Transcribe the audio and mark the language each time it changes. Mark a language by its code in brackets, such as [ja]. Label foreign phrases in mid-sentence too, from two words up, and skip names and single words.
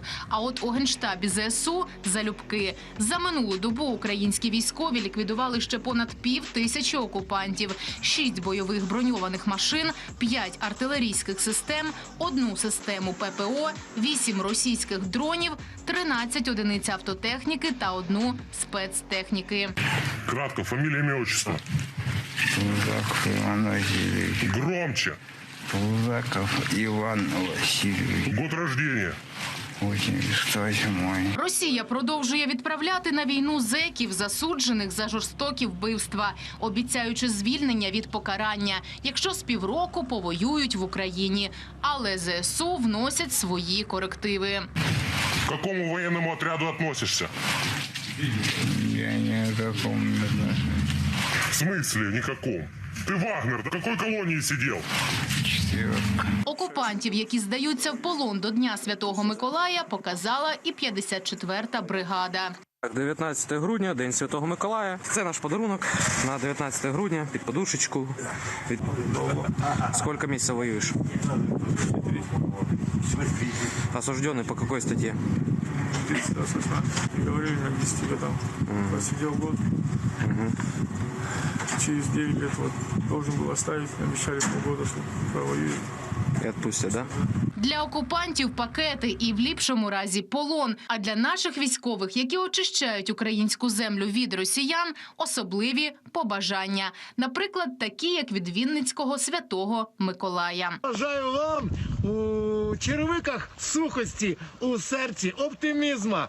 [uk] А от у Генштабі ЗСУ залюбки. За минулу добу українські військові ліквідували ще понад 5000 окупантів, 6 бойових броньованих машин, 5 артилерійських систем, 1 систему ППО, 8 російських дронів, 13 одиниць автотехніки та 1 спецтехніки. [ru] Кратко, фамилия, имя, отчество. Пузаков Иван Васильевич. Громче. Пузаков Иван Васильевич. Год рождения. 88-й. [uk] Росія продовжує відправляти на війну зеків, засуджених за жорстокі вбивства, обіцяючи звільнення від покарання, якщо з півроку повоюють в Україні. Але ЗСУ вносять свої корективи. [ru] К какому военному отряду относишься? Я ни о каком не отношусь. В смысле никаком? Ты, Вагнер, до какой колонии сидел? 4-ка. [uk] Окупантів, які здаються в полон до Дня Святого Миколая, показала і 54-та бригада. 19 грудня, День Святого Миколая. Це наш подарунок на 19 грудня під подушечку. Сколько місяців воюєш? [ru] Осужденный по какой статье? Говорили, на 10 годам. Посидел год. Через 9 лет должен был оставить. Обещали полгода, что провоюет. И отпустят, да? [uk] Для окупантів пакети і в ліпшому разі полон. А для наших військових, які очищають українську землю від росіян, особливі побажання. Наприклад, такі, як від Вінницького Святого Миколая. Бажаю вам у черевиках сухості, у серці оптимізма.